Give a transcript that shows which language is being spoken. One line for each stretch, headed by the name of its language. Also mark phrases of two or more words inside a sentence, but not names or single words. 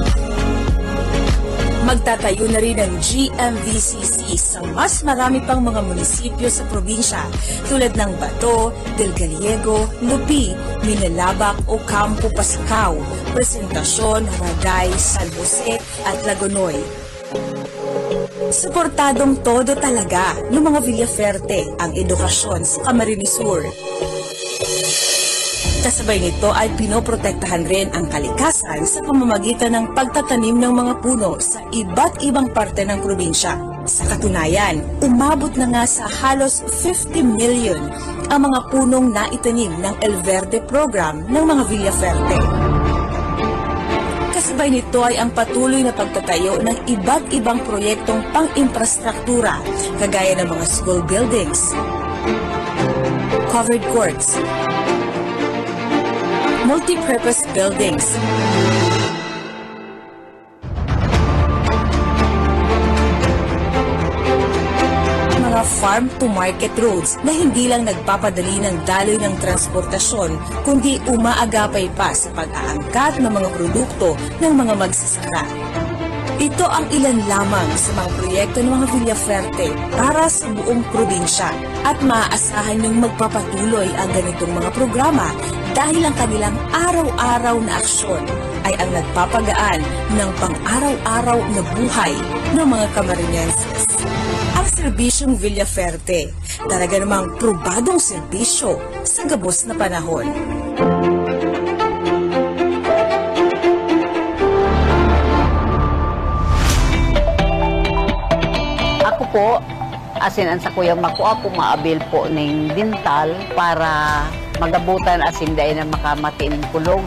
Filipino: Magtatayo na rin ang GMVCC sa mas marami pang mga munisipyo sa probinsya tulad ng Bato, Del Gallego, Lupi, Minalabak, Ocampo, Pascao, Presentacion, Ragay, San Jose at Lagonoy. Suportadong todo talaga ng mga Villaferte ang edukasyon sa Camarines Sur. Kasabay nito ay pinoprotektahan rin ang kalikasan sa pamamagitan ng pagtatanim ng mga puno sa iba't ibang parte ng probinsya. Sa katunayan, umabot na nga sa halos 50 million ang mga punong naitanim ng El Verde program ng mga Villaferte. Kasabay nito ay ang patuloy na pagtatayo ng iba't ibang proyektong pang-infrastruktura kagaya ng mga
English: school buildings, covered courts, multi-purpose buildings,
Filipino: mga
English: farm-to-market roads
Filipino: na hindi lang nagpapadali ng daloy ng transportasyon, kundi umaagapay pa sa pag-aangkat ng mga produkto ng mga magsasaka. Ito ang ilan lamang sa mga proyekto ng mga Villaferte para sa buong probinsya at maaasahan yung magpapatuloy ang ganitong mga programa dahil ang kanilang araw-araw na aksyon ay ang nagpapagaan ng pang-araw-araw na buhay ng mga Camarinienses. Ang serbisyong Villaferte, talaga namang probadong serbisyo
Bikol: sa gabos na panahon. Ako po, asin sa Kuya Mako, ako maabil po ng dental para magabutan asin dahil na makamatin kulog.